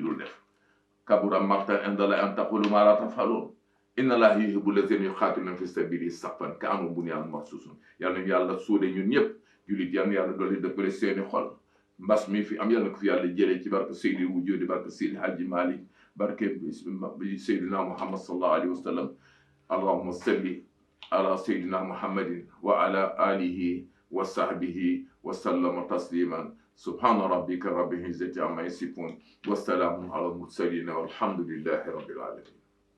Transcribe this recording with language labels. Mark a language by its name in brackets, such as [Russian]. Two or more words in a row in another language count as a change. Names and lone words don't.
[Wolof] dul def [Arabic] كبر مقتا عند الله أن تقولوا ما لا تفعلون إن الله يحب الذين يقاتلون في سبيل صفا كأنه بنيان [Wolof] marsusun yàlla ñu yàlla suude ñun ñëpp julit yàlla yàlla dolli dëppale seeni xol mbas mi fi am yàlla ko fi yàlla jëlee ci barke Seydi Wujudi barke Seydi Hadji Malick barke bi Seydina Muhammad [Arabic] صلى الله عليه وسلم اللهم صل على سيدنا محمد وعلى آله وصحبه وسلم تسليما سبحان ربك رب العزة عما يصفون وسلام على المرسلين والحمد لله رب العالمين